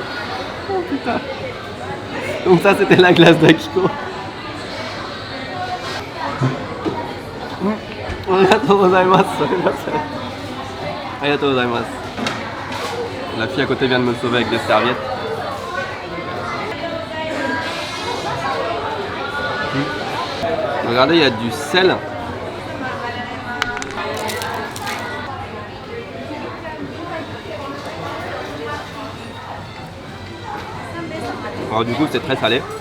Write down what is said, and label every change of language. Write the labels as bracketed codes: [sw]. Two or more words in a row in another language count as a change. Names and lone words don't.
[fr] Oh putain. Donc ça c'était la glace d'Akiko. [ja] ありがとうございます. ありがとうございます. [fr] La fille à côté vient de me sauver avec des serviettes. Regardez, il y a du sel. Alors du coup c'est très salé.